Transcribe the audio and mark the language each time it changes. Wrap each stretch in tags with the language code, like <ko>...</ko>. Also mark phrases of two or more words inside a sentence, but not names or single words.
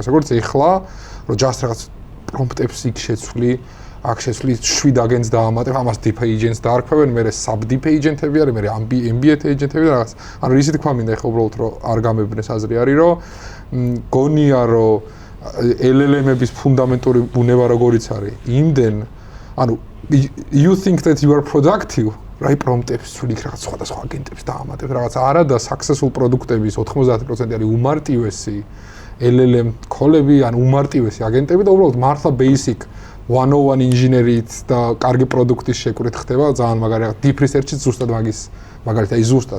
<ka>როგორც ეხლა, რომ just რაღაც პრომპტებს იქ შეცვლი, აქ შეცვლი 7 აგენტს დაამატებ, ამას</ka> <en>deep agents</en> <ka>დაარქვევენ, მე</ka> <en>sub deep agent-ები</en> <ka>არის, მე</ka> <en>ambient agent-ები</en> <ka>და რაღაც. ანუ ისეთი თქვა მინდა ეხლა უბრალოდ რომ არ გამებნეს აზრი არის, რომ გონია რომ LLM-ების ფუნდამენტური ბუნება როგორიც არის, იმდენ, ანუ</ka> <en>you think that you are productive,</en> <ka>რა პრომპტებს ცვლი რაღაც სხვადასხვა აგენტებს დაამატებ, რაღაც არა და successful პროდუქტების 90% არის უმარტივესი LLM კოლები, ან უმარტივესი აგენტები და უბრალოდ მართლა basic 101 ინჟინერით და კარგი პროდუქტის შეკვრით ხდება, ძალიან მაგარი</ka> <en>deep research-ით</en> <ka>ზუსტად მაგის მაგალითად აი ზუსტად.</ka>